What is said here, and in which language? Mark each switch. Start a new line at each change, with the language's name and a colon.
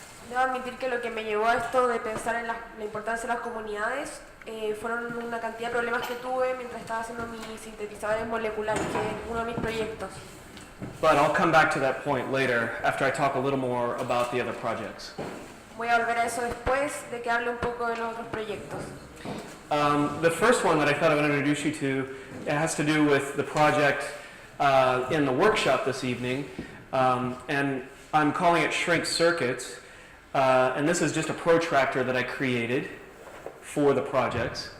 Spanish: Debo admitir que lo que me llevó a esto de pensar en la importancia de las comunidades fueron una cantidad de problemas que tuve mientras estaba haciendo mis sintetizadores moleculares, que es uno de mis proyectos.
English: But I'll come back to that point later after I talk a little more about the other projects.
Spanish: Voy a volver a eso después de que hable un poco de los otros proyectos.
English: The first one that I thought I would introduce you to, it has to do with the project in the workshop this evening, and I'm calling it Shrink Circuits, and this is just a protractor that I created for the projects.